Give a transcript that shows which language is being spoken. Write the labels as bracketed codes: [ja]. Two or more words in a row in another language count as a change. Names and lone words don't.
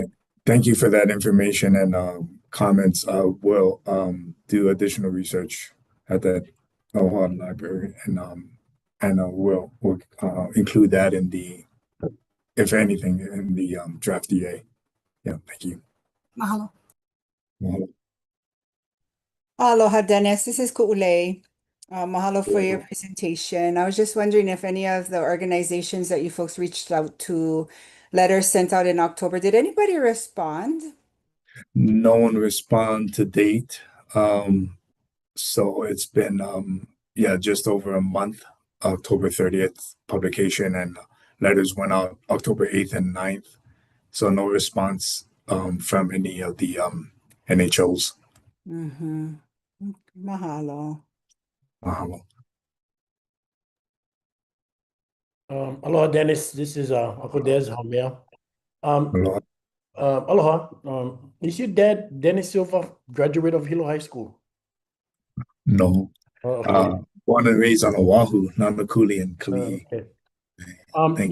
[en] Thank you for that information and comments. We'll do additional research at that OHA library and we'll include that in if anything, in the draft DA. Yeah, thank you. Mahalo. Mahalo. Aloha, Dennis. This is Ku'ulei. Mahalo for your presentation. I was just wondering if any of the organizations that you folks reached out to, letters sent out in October, did anybody respond? No one respond to date. So it's been just over a month. October 30th publication, and letters went out October 8th and 9th. So no response from any of the NHOs. Mm-hmm. Mahalo. Mahalo. Aloha, Dennis. This is Uncle Des Hamel. Aloha. Aloha. Is your dad, Dennis Silva, graduate of Hilo High School? No. Okay. Born and raised on Oahu, Nanakuli and Kalihi. Okay.